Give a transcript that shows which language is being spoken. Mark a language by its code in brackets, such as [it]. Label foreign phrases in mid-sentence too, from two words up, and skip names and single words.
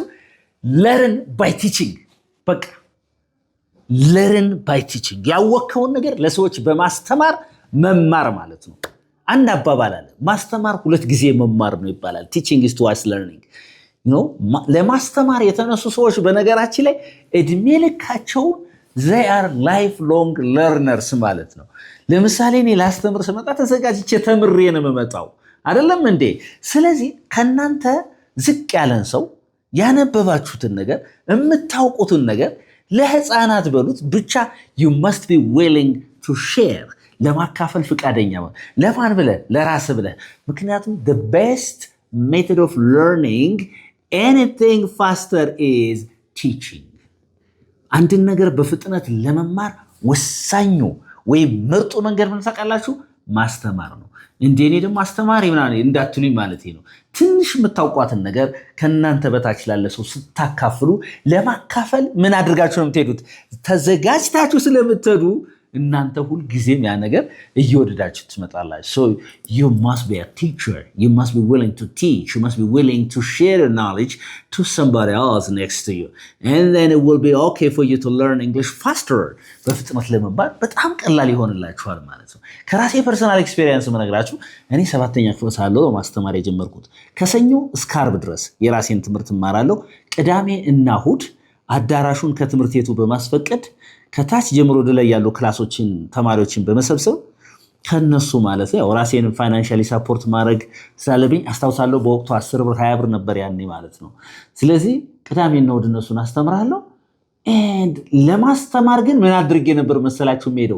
[en] learn by teaching። [am] በቃ [en] learn by teaching፣ [am] ያወቅከውን ነገር ለሰዎች በማስተማር መማር ማለት ነው። አንድ አባባል አለ፣ ማስተማር 2 ጊዜ መማር ነው ይባላል። [en] teaching is twice learning። [am] ለማስተማር የተነሱ ሰዎች በነገራችን ላይ እድሜ ልካቸውን [en] they are lifelong learners [am] ማለት ነው። ለምሳሌ እኔ ላስተምር ስመጣ ተዘጋጅቼ ተምሬ ነው የምመጣው አይደለም እንዴ? ስለዚህ ከናንተ ዝቅ ያለን ሰው ያነበባችሁትን ነገር የምታውቁትን ነገር ለህፃናት በሉት ብቻ [en] you must be willing to share፣ [am] ለማካፈል ፍቃደኛ ለማን ብለህ? ለራስ ብለህ። ምክንያቱም [en] the best method of learning anything faster is teaching። [am] አንድን ነገር በፍጥነት ለመማር ወሳኙ ወይም ምርጡ መንገድ ምን ታውቃላችሁ? ማስተማር ነው። እንደኔ ደግሞ አስተማሪ ምናምን እንዳትሉኝ ማለት ነው። ትንሽ የምታውቋትን ነገር ከእናንተ በታች ላለ ሰው ስታካፍሉ ለማካፈል ምን አድርጋችሁ ነው የምትሄዱት? ተዘጋጅታችሁ ስለምትሄዱ እናንተ ሁል ጊዜም ያ ነገር እየወደዳችሁ ትመጣላችሁ። [en] so you must be a teacher, you must be willing to teach, you must be willing to share your knowledge to somebody else next to you, and then it will be okay for you to learn English faster። [am] በፍጥነት ለመማር በጣም ቀላል ይሆንላችኋል ማለት ነው። ከራሴ [en] personal experience [am] መነግራችሁ እኔ 7ኛ ክፍል ሳለሁ ማስተማር የጀመርኩት ከሰኞ እስከ ዓርብ ድረስ የራሴን ትምህርት እማራለሁ። ቅዳሜ እና እሑድ አዳራሹን ከትምህርት ቤቱ በማስፈቀድ ከታች ጀምሮ ወደ ላይ ያሉ ክላሶችን ተማሪዎችን በመሰብሰብ ከነሱ ማለት ነው ራሴን [en] financially support [am] ማድረግ ስላለብኝ አስታውሳለሁ። በወቅቱ 10 ብር 20 ብር ነበር ያኔ ማለት ነው። ስለዚህ ቅዳሜና እሑድ እነሱን አስተምራለሁ። ለማስተማር ግን ምን አድርጌ ነበር መሰላችሁ የምሄደው?